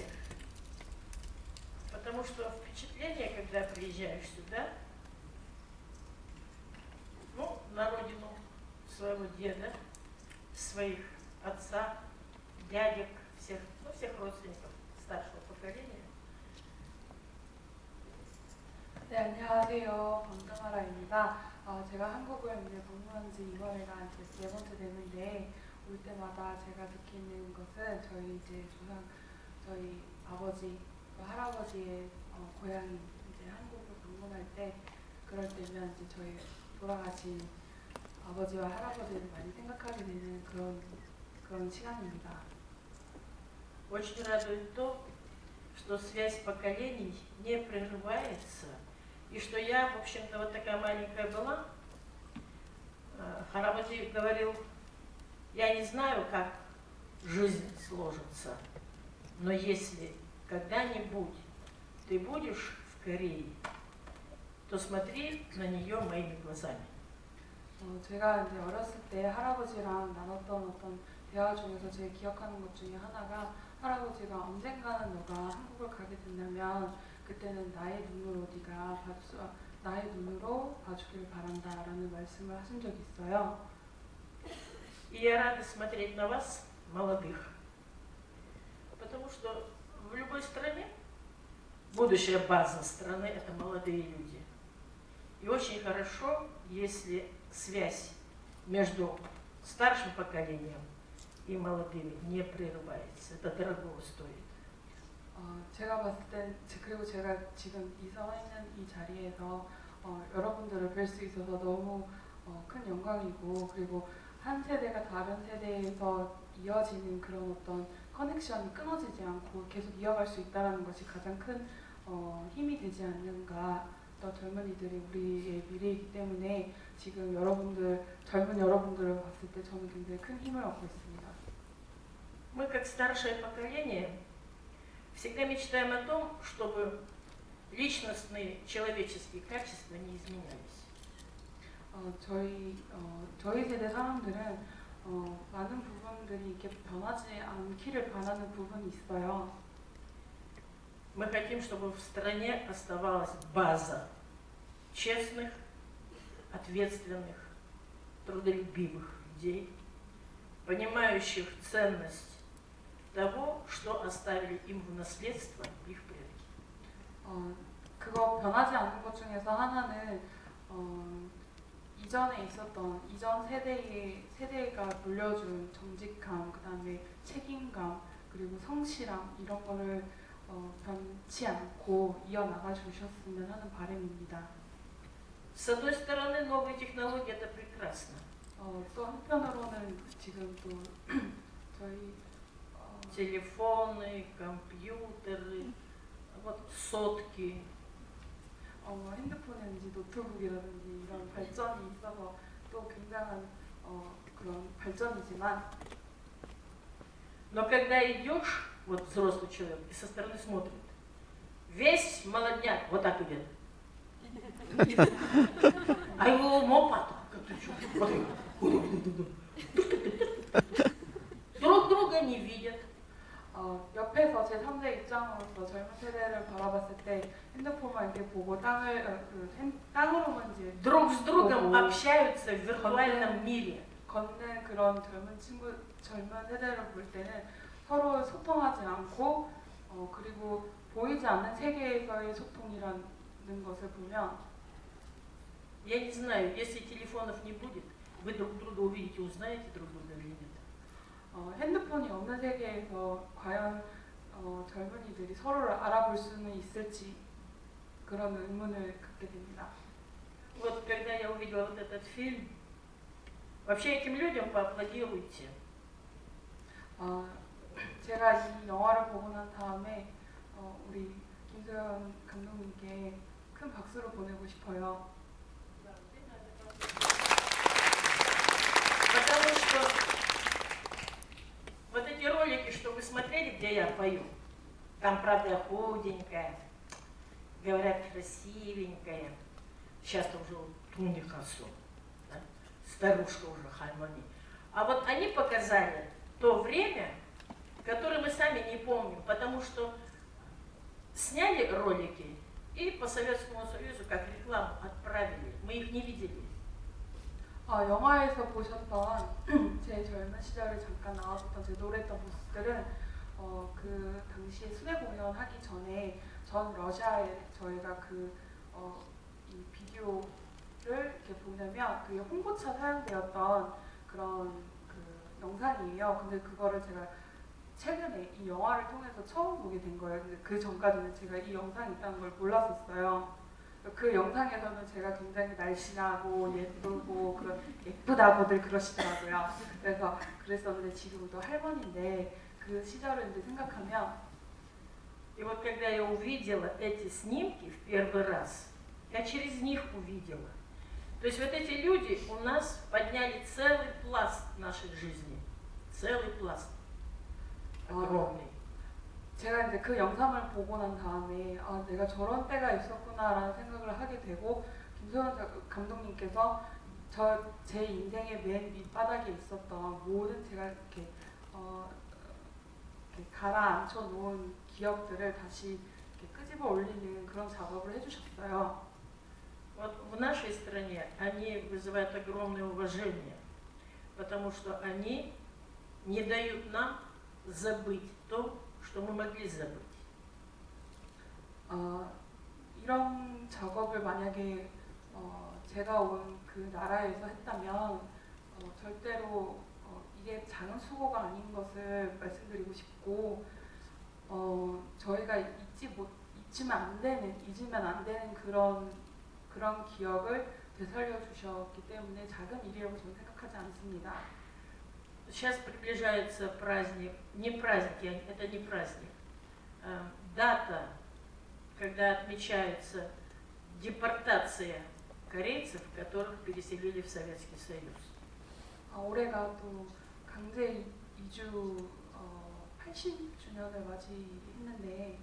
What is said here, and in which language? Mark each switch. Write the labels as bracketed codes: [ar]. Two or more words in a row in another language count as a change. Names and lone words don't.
[ru] Потому что впечатление, когда приезжаешь сюда, на родину своего деда, своих отца, дядек, всех родственников старшего поколения. [ko] 네, 안녕하세요. 방타마라입니다. 제가 한국을 이제 방문한 지 이번에가 이제 4번째 되는데 올 때마다 제가 느끼는 것은 저희 아버지, 할아버지의 고향인 이제 한국을 방문할 때 그럴 때면 이제 저희 돌아가신 아버지와 할아버지를 많이 생각하게 되는 그런 시간입니다. [ru] Очень радует то, что связь поколений не прерывается, и что я, в общем-то, вот такая маленькая была. Харабаджи говорил: я не знаю, как жизнь сложится, но если когда-нибудь ты будешь в Корее, то смотри на нее моими глазами. [ko] 제가 이제 어렸을 때 할아버지랑 나눴던 어떤 대화 중에서 제가 기억하는 것 중에 하나가 할아버지가 언젠가는 너가 한국을 가게 된다면 그때는 나의 눈으로 봐주길 바란다라는 말씀을 하신 적이 있어요. [ru] И я рада смотреть на вас, молодых, потому что в любой стране будущая база страны – это молодые люди. И очень хорошо, если связь между старшим поколением и молодыми не прерывается. Это дорого стоит. [ko] 제가 봤을 땐 그리고 제가 지금 서 있는 이 자리에서 여러분들을 뵐 수 있어서 너무 큰 영광이고 그리고 한 세대가 다른 세대에서 이어지는 그런 어떤 커넥션이 끊어지지 않고 계속 이어갈 수 있다는 것이 가장 큰 힘이 되지 않는가. 또 젊은이들이 우리의 미래이기 때문에 지금 젊은 여러분들을 봤을 때 저는 굉장히 큰 힘을 얻고 있습니다. [ru] Мы, как старшее поколение, всегда мечтаем о том, чтобы личностные человеческие качества не изменялись. [ko] 저희 세대 사람들은 많은 부분들이 이렇게 변하지 않기를 바라는 부분이 있어요. [ru] Мы хотим, чтобы в стране оставалась база честных, ответственных, трудолюбивых людей, понимающих ценность того, что оставили им в наследство их предки. [ko] 그거 변하지 않는 것 중에서 하나는 이전에 있었던 이전 세대가 물려준 정직함, 그다음에 책임감, 그리고 성실함 이런 거를 변치 않고 이어나가 주셨으면 하는 바람입니다. [ru] С одной стороны, новые технологии это прекрасно. [ko] 또 한편으로는 지금 또 저희 [ru] телефоны, компьютеры, вот сотки. [ko] 핸드폰이라든지 노트북이라든지 이런 발전이 있어서 또 굉장한 그런 발전이지만 [ru] Но когда идешь, вот взрослый человек, и со стороны смотрит, весь молодняк вот так идет. А его мопат, друг друга не видят. [ko] 옆에서 제 3자 입장으로서 젊은 세대를 바라봤을 때 핸드폰만 이렇게 보고 땅으로만 이제 [ru] друг с другом общаются в виртуальном мире. [ko] 걷는 그런 젊은 세대를 볼 때는 서로 소통하지 않고 그리고 보이지 않는 세계에서의 소통이라는 것을 보면 [ru] Я не знаю, если телефонов не будет, вы друг друга увидите, узнаете друг друга или нет. [ko] 핸드폰이 없는 세계에서 과연 젊은이들이 서로를 알아볼 수는 있을지 그런 의문을 갖게 됩니다. [ru] Вот когда я увидела вот этот фильм, вообще этим людям поаплодируйте. [ko] 제가 이 영화를 보고 난 다음에 우리 김소연 감독님께 큰 박수를 보내고 싶어요. [ru] Потому что вот эти ролики, что вы смотрели, где я пою, там, правда, худенькая, говорят, красивенькая, сейчас-то уже туникасу, да? Старушка уже Хальмани. А вот они показали то время, которое мы сами не помним, потому что сняли ролики и по Советскому Союзу как рекламу отправили. Мы их не видели. [ko] 영화에서 보셨던 제 젊은 시절에 잠깐 나왔었던 제 노래했던 모습들은 그 당시에 수내 공연하기 전에 전 러시아에 저희가 이 비디오를 이렇게 보내면 그게 홍보차 사용되었던 그런 그 영상이에요. 근데 그거를 제가 최근에 이 영화를 통해서 처음 보게 된 거예요. 근데 그 전까지는 제가 이 영상이 있다는 걸 몰랐었어요. 그 영상에서는 제가 굉장히 날씬하고 예쁘고 예쁘다고들 그러시더라고요. 그래서 그랬었는데 지금도 할머니인데 그 시절을 이제 생각하면 [ru] И вот когда я увидела эти снимки в первый раз, я через них увидела. То есть вот эти люди у нас подняли целый пласт нашей жизни. Целый пласт. огромный. [ko] 제가 이제 그 영상을 보고 난 다음에 내가 저런 때가 있었구나라는 생각을 하게 되고 김소연 감독님께서 제 인생의 맨 밑바닥에 있었던 모든 제가 이렇게 가라앉혀 놓은 기억들을 다시 이렇게 끄집어 올리는 그런 작업을 해주셨어요. [ru] Вот в нашей стране они вызывают огромное уважение, потому что они не дают нам забыть то, что мы могли забыть. [ko] 이런 작업을 만약에 제가 온 그 나라에서 했다면 절대로 이게 작은 수고가 아닌 것을 말씀드리고 싶고 저희가 잊으면 안 되는 그런 기억을 되살려 주셨기 때문에 작은 일이라고 저는 생각하지 않습니다. [ru] Сейчас приближается праздник, не праздник, это не праздник, дата, когда отмечается депортация корейцев, которых переселили в Советский Союз. [ko] 올해가 또 강제 이주 80주년을 맞이했는데